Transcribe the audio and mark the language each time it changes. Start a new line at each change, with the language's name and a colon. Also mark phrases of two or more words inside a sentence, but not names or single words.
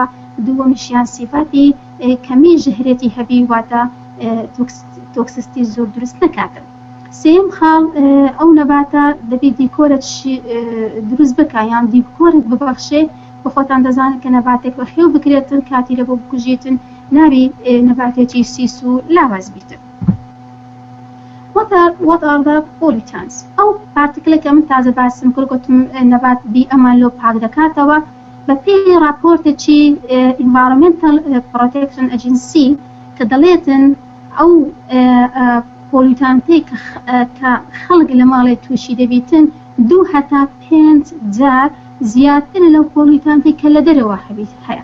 Central Kurdish: دووەمیشیان سیفاتی کەمی ژەهرێتی هەبی واتە تۆکسیستی زۆر دروست نەکاتن. سێم خاڵ ئەو نەباتە دەبی دیکۆرت دروست بکە یان دیکۆرت ببەخشێ بە خۆتان دەزانن کە نەباتێک بە خێو بکرێتن کاتی لە بۆ بکوژێتن ناوی نەباتێکی سیس و لاواز بیتن.
English: What are the pollutants؟
Central Kurdish: ئەو پارتیکلێکە من تازە باسم کرد گوتم نەبات بی ئەمان لۆ پاک دەکاتەوە بە پێی راپۆرتێکی Environmental Protection Agency کە دەڵێتن ئەو پۆلیوتانتەی کە خەڵک لە ماڵێ تووشی دەبیتن 2 هەتا 5 جار زیاتر لەو پۆلیوتانتەی کە لە دەرەوە هەیە.